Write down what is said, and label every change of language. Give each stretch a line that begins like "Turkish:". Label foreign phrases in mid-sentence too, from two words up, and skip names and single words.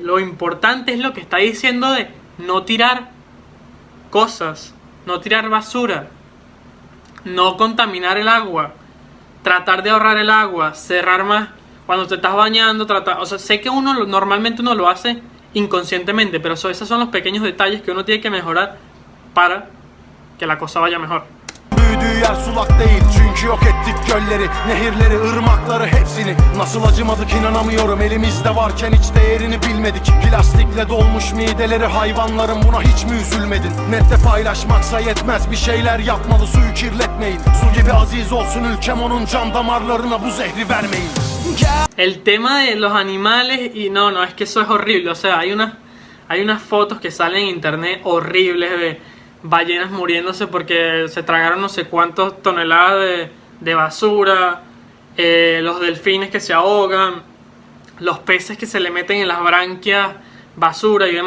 Spanish: Lo importante es lo que está diciendo de no tirar cosas, no tirar basura, no contaminar el agua, tratar de ahorrar el agua, cerrar más cuando te estás bañando, o sea, sé que normalmente uno lo hace inconscientemente, pero esos son los pequeños detalles que uno tiene que mejorar para que la cosa vaya mejor.
Turkish: Büyüdüğü yer sulak değil, çünkü yok ettik gölleri, nehirleri, ırmakları hepsini. Nasıl acımadık inanamıyorum, elimizde varken hiç değerini bilmedik. Plastikle dolmuş mideleri hayvanların, buna hiç mi üzülmedin? Nette paylaşmaksa yetmez, bir şeyler yapmalı, suyu kirletmeyin. Su gibi aziz olsun ülkem, onun can damarlarına bu zehri vermeyin.
Spanish: El tema de los animales, y no, es que eso es horrible. O sea, hay unas fotos que salen en internet horribles de ballenas muriéndose porque se tragaron no sé cuántas toneladas de basura, los delfines que se ahogan, los peces que se le meten en las branquias basura y demás.